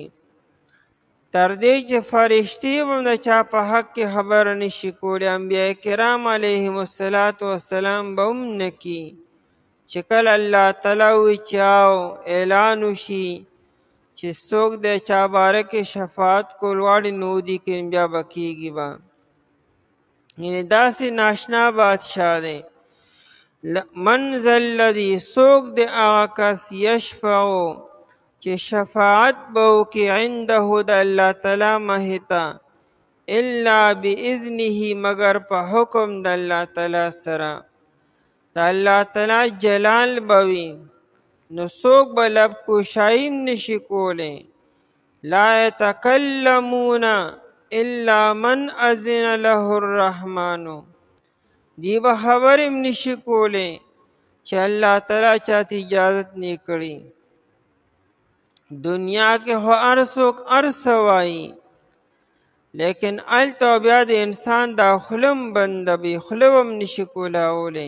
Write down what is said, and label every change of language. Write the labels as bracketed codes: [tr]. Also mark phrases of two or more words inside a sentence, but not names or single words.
[ps] تر دې چې فرشتې به هم د چا په حق کې خبر نشي کولی، انبیاء کرام [ar] علیهم السلام [ps] به هم نه کي. چې کله الله تعالی وایي چې اعلان وشي چې څوک د چا باره کې شفاعت کول غواړي نو دي کې بیا به کېږي به. یعنې داسې ناشنا بادشاه دی. [ar] من ذا الذی، [ps] څوک د هغه کس یشفعو چې شفاعت به وکړي عنده د الله تعالی مخې ته، [ar] الا باذنه [ps] مگر په حکم د الله تعالی سره. د الله تعالی جلال به وي نو څوک به لب کوشایي هم نشي کولی. [ar] لا یتکلمون الا من اذن له الرحمن، [ps] دی به خبر هم نشي کولی چې الله تعالی چاته اجازت نه کړي. دنیا کې خو هر څوک هر څه وایي، لیکن هلته بیا د انسان دا خوله هم بنده وي، خوله هم نشي کولاولی.